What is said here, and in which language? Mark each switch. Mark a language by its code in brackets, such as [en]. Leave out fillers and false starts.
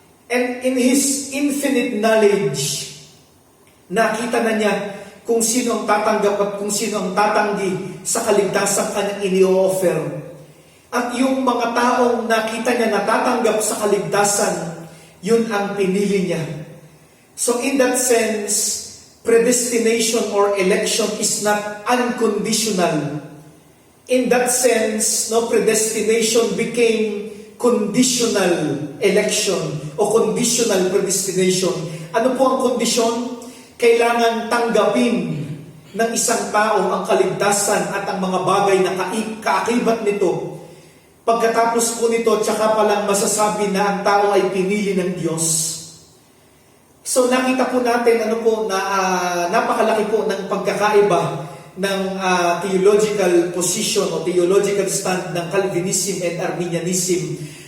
[en] And in His infinite knowledge, [tl] nakita na niya kung sino ang tatanggap at kung sino ang tatanggi sa kaligtasang kanyang ini-offer. At yung mga taong nakita niya na tatanggap sa kaligtasan, yun ang pinili niya. [en] So in that sense, predestination or election is not unconditional. In that sense, predestination became conditional election o conditional predestination. [tl] Ano po ang kondisyon? Kailangan tanggapin ng isang tao ang kaligtasan at ang mga bagay na kaakibat nito. Pagkatapos po nito, tsaka palang masasabi na ang tao ay pinili ng Diyos. So nakita po natin na napakalaki po ng pagkakaiba ng theological position o theological stand ng Calvinism and Arminianism.